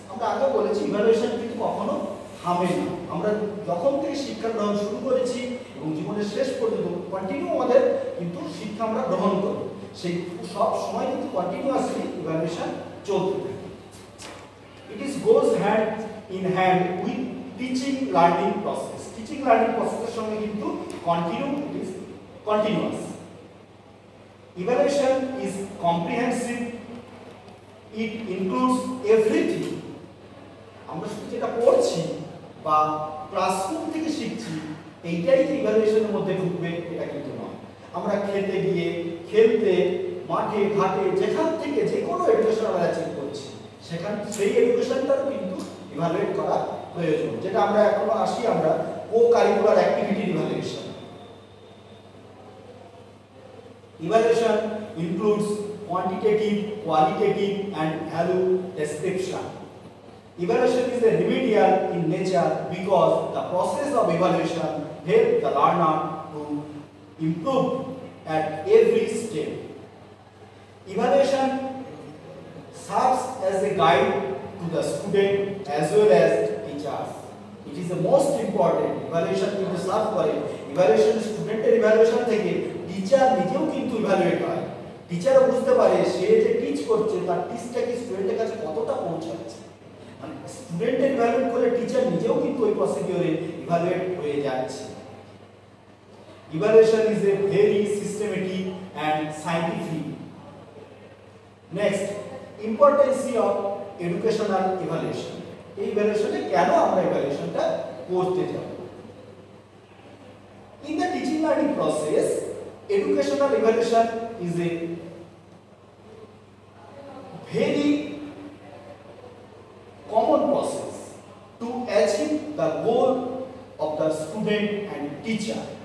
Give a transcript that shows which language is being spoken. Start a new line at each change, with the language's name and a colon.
Bangla: আমরা আগে বলেছি ইভালুয়েশন কিন্তু কখনো থামে না। আমরা যখন থেকে শিক্ষা গ্রহণ শুরু করেছি এবং জীবনের শেষ পর্যন্ত কন্টিনিউ আমাদের কিন্তু শিক্ষা আমরা গ্রহণ করি, সেই সব সময় কিন্তু কন্টিনিউয়াসলি ইভালুয়েশন চলতে থাকে।
English: It is goes hand in hand with teaching learning process.
Bangla: Teaching learning প্রসেসের সঙ্গে কিন্তু
English: It is continuous. Evaluation is comprehensive. It includes everything.
Bangla: আমরা শুধু যেটা পড়ছি বা ক্লাসরুম থেকে শিখছি এইটাই যে ইভালুয়েশনের মধ্যে ঢুকবে এটা কিন্তু নয়। আমরা খেতে গিয়ে, খেলতে, মাঠে ঘাটে যেখান থেকে যে কোনো এডুকেশন আমরা অ্যাচিভ করছি সেখান সেই এডুকেশনটারও কিন্তু ইভালুয়েট করা প্রয়োজন, যেটা আমরা এখন আসি আমরা co curricular activity evaluation.
English: Evaluation includes quantitative, qualitative and value description. Evaluation is a remedial in nature because the process of evaluation helps the learner to improve at every step. Evaluation serves as a guide to the student as well as teachers. It is the most important.
Bangla: Evaluation কিন্তু serve করে, evaluation স্টুডেন্টের evaluation থেকে teacher নিজেও কিন্তু evaluate হয়। টিচারও বুঝতে পারে সে যে টিচ করছে তার টিচটা কি স্টুডেন্টের কাছে কতটা পৌঁছাচ্ছে। মানে স্টুডেন্টের ইভালুয়েট করে টিচার নিজেও কিন্তু ওই প্রসিডিউরে ইভালুয়েট হয়ে যাচ্ছে।
English: Evaluation is a very systematic and scientific. Next, importance of educational evaluation.
Bangla: এই ইভালুয়েশনে কেন আমরা ইভালুয়েশনটা করতে যাব?
English: In the teaching learning process, educational evaluation is a very common process to achieve the goal of the student and teacher.